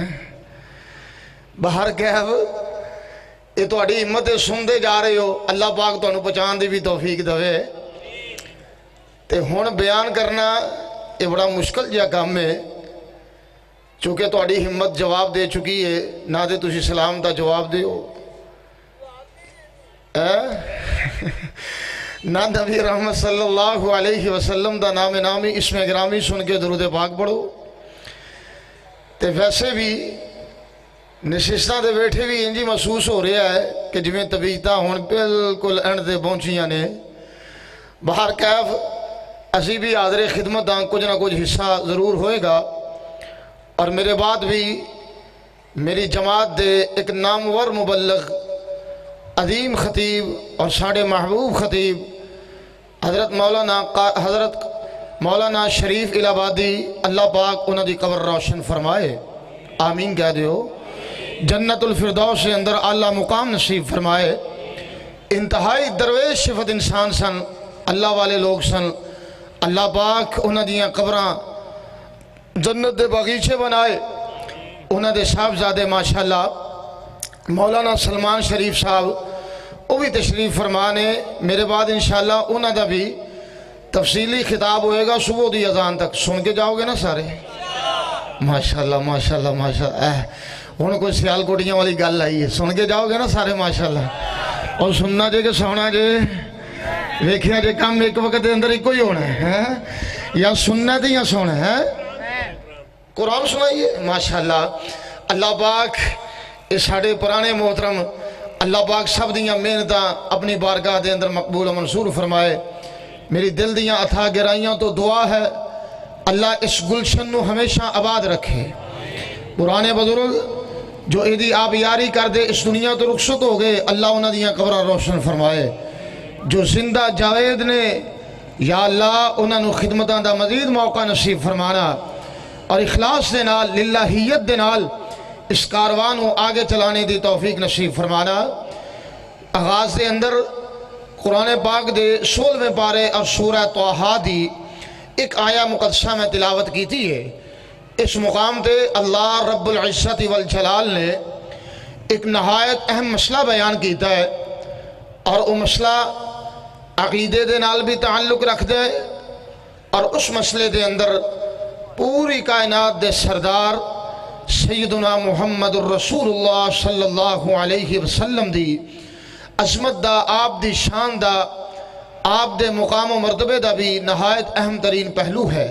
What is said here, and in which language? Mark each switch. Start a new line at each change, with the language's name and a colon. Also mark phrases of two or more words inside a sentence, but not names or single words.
Punjabi: باہر کہو یہ تہاڈی ہمت سن دے جا رہے ہو, اللہ پاک تانوں پہچان دی بھی توفیق دے. تے ہن بیان کرنا یہ بڑا مشکل جہا کام ہے چونکہ تہاڈی ہمت جواب دے چکی ہے, نہ تے تسی سلام دا جواب دیو نہ نبی رحمت
Arabic: صلی اللہ علیہ وسلم
Punjabi: دا نام نامی اسم گرامی سن کے درود پاک پڑھو. تے ویسے بھی نشستاں دے بیٹھے بھی انجی محسوس ہو رہا ہے کہ جویں طبیعتاں ہن بالکل اینڈ تے پہنچیاں نے. باہر کیف اسی بھی حاضر خدمت ہاں, کچھ نہ کچھ حصہ ضرور ہوئے گا. اور میرے بعد بھی میری جماعت دے ایک نامور مبلغ عظیم خطیب اور ساڑھے محبوب خطیب حضرت مولانا شریف الہبادی, اللہ پاک انہوں دی قبر روشن فرمائے, آمین کہہ دیو. جنت الفردوس سے اندر اعلیٰ مقام نصیب فرمائے. انتہائی درویش صفت انسان سن, اللہ والے لوگ سن. اللہ پاک انہوں دیاں قبراں جنت دے باغیچے بنائے. انہوں دے صاحبزادے ماشاءاللہ مولانا سلمان شریف صاحب وہ بھی تشریف فرمانے. میرے بعد انشاءاللہ انہوں دا بھی تفصیلی خطاب ہوئے گا صبح دی اذان تک. سن کے جاؤ گے نا سارے؟ ماشاءاللہ ماشاءاللہ ماشاءاللہ. ہن کوئی سیال کوٹیاں والی گل آئی ہے, سن کے جاؤ گے نا سارے ماشاءاللہ. اور سننا جے کہ سونا جے, ویکھیا جے کام ایک وقت دے اندر ایک کوئی ہونا ہے, یا سننا تے یا سونا ہے. قرآن سنائیے ماشاءاللہ. اللہ پاک یہ ساڑھے پرانے محترم اللہ پاک سب دیاں محنتاں اپنی بارگاہ دے اندر مقبول و منصور فرمائے. میری دل دیاں اتھا گرائیاں تو دعا ہے اللہ اس گلشن نو ہمیشہ آباد رکھے. پرانے بزرگ جو ایدی آپ یاری کر دے اس دنیا تو رخصت ہو گئے, اللہ انہاں دیاں قبراں روشن فرمائے. جو زندہ جاوید نے یا اللہ انہاں نو خدمتاں دا مزید موقع نصیب فرمانا اور اخلاص دے نال للہیت دے نال اس کاروان کو آگے چلانے دی توفیق نصیب فرمانا. آغاز دے اندر قرآن پاک دے 16ویں پارے اور سورہ طٰہٰ دی ایک آیہ مقدسہ میں تلاوت کی تھی ہے. اس مقام تے
Arabic: اللہ رب العزت والجلال
Punjabi: نے ایک نہایت اہم مسئلہ بیان کیتا ہے اور وہ مسئلہ عقیدے دے نال بھی تعلق رکھ دے اور اس مسئلے دے اندر پوری کائنات دے سردار
Arabic: سیدنا محمد الرسول اللہ صلی اللہ علیہ وسلم
Punjabi: دی عظمت دا, آپ دی شان دا, آپ دے مقام و مرتبے دا بھی نہایت اہم ترین پہلو ہے.